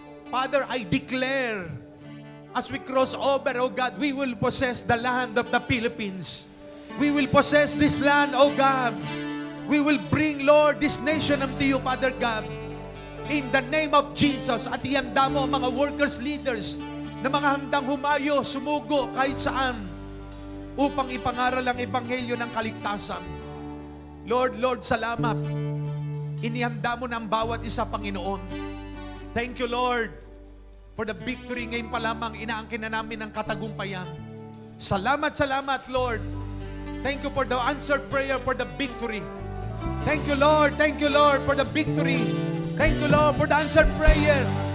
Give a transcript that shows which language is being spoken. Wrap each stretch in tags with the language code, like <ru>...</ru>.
<en>Father, I declare, as we cross over, O God, we will possess the land of the Philippines. We will possess this land, O God. We will bring, Lord, this nation unto you, Father God. In the name of Jesus,</en> <tl>at ihanda mo ang mga workers, leaders, na mga handang humayo, sumugo kahit saan, upang ipangaral ang ebanghelyo ng kaligtasan. Lord, salamat. Inihanda mo na ang bawat isa, Panginoon.</tl> <en>Thank you, Lord, for the victory.</en> <tl>Ngayon pa lamang, inaangkin na namin ang katagumpayan. Salamat, Lord.</tl> <en>Thank you for the answered prayer, for the victory. Thank you, Lord, for the victory. Thank you, Lord, for the answered prayer.</en>